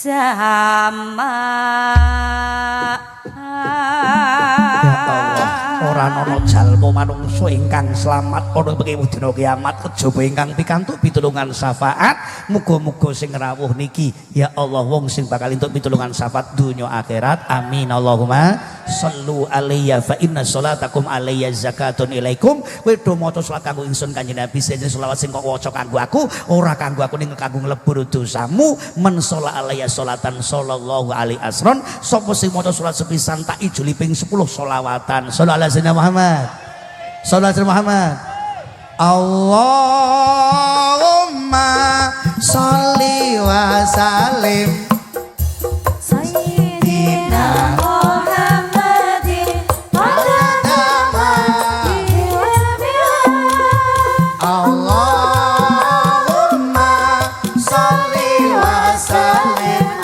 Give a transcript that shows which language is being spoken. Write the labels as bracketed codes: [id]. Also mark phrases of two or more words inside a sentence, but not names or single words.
[jv] Ya Allah, ora ana jalma manungsa ingkang slamet ana ing dina kiamat kejaba ingkang pikantuk pitulungan syafaat. Muga-muga sing rawuh niki ya Allah wong sing bakal entuk pitulungan syafaat dunya akhirat. [ar] آمين اللهم صلوا علي فإن صلاتكم علي زكاة إليكم. [jv] Kowe do maca salat kanggo ingsun Kanjeng Nabi, sing selawat sing kok waca kanggo aku ora kanggo aku ning kanggo nglebur dosamu. [ar] من صلى علي صلاة صلى الله عليه عشرا. [jv] Sapa sing maca salat sepisan tak ijoli ping 10 sholawatan. [ar] صلى الله عليه وسلم محمد. صلى الله عليه محمد. اللهم صل وسلم سيدنا محمد اللهم صل وسلم